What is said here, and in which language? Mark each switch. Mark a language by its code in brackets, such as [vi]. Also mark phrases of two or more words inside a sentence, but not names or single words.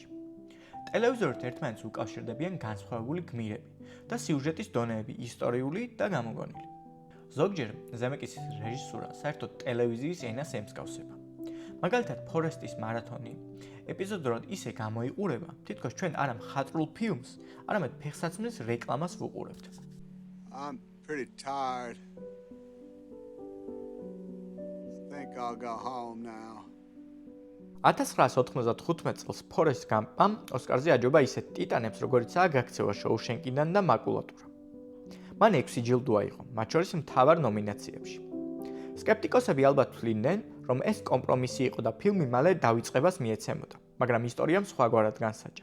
[ka] ტელევიზორით ერთმანეთს უკავშირდებიან განსხვავებული გმირები და სიუჟეტის დონეები ისტორიული და გამოგონილი. ზოგჯერ ზემეკისის რეჟისურა საერთოდ ტელევიზიის ენას ემსგავსება. მაგალითად, ფორესტის მარათონი ეპიზოდურად ისე გამოიყურება, თითქოს ჩვენ არა მხატვრულ ფილმს, არამედ ფეხსაცმლის რეკლამას ვუყურებთ. [en] I'm pretty tired. Think I'll go home now. [ka] 1995 წელს ფორესტ გამპამ ოსკარზე აჯობა ისეთ ტიტანებს, როგორიცაა გაქცევა შოუშენკიდან და მაკულატურა. მან 6 ჯილდო აიღო, მათ შორის მთავარ ნომინაციებში. სკეპტიკოსები ალბათ თვლიდნენ, რომ ეს კომპრომისი იყო და ფილმი მალე დავიწყებას მიეცემოდა, მაგრამ ისტორიამ სხვაგვარად განსაჯა.